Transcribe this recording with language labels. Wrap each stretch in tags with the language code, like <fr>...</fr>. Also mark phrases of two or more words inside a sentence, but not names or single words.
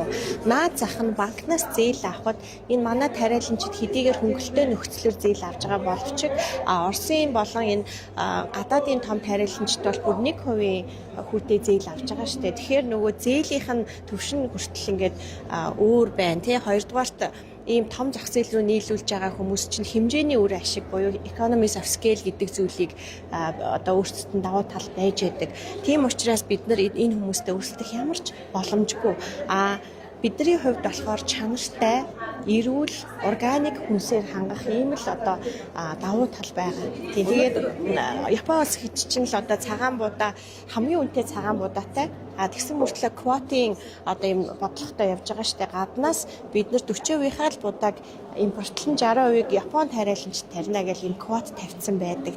<mn>Наад зах нь банкнаас зээл авахд энэ манай тариаланчид хэдийгээр хөнгөлөлтөө нөхцлөөр зээл авж байгаа боловч Оросын болон энэ гадаадын том тариаланчид бол бүр 1% хүүтэй зээл авж байгаа шүү дээ. Тэгэхээр нөгөө зээлийнх нь төвшин хүртэл ингээд өөр байна тий. Хоёрдугаарт ийм том зах зээл рүү нийлүүлж байгаа хүмүүс чинь хэмжээний үр ашиг буюу</mn> <en>economies of scale</en> <mn>гэдэг зүйлийг одоо өөрсдөд нь давуу тал байж байдаг. Тийм учраас бид нар энэ хүмүүстэй өрсөлдөх ямар ч боломжгүй. бидний хувьд болохоор чанартай, эрүүл, органик хүнсээр хангах ийм л одоо давуу тал байгаа. Тэгээд Япон улс хэд ч л одоо цагаан буудаа хамгийн үнэтэй цагаан буудаатай тэгсэн мөртлөө квотын одоо ийм бодлоготой явж байгаа штэ гаднаас бид нар 40%-ийнхаа л будааг импортлон 60%-ийг Японд хариаланч тарина гэж ийм квот тавьсан байдаг.</mn>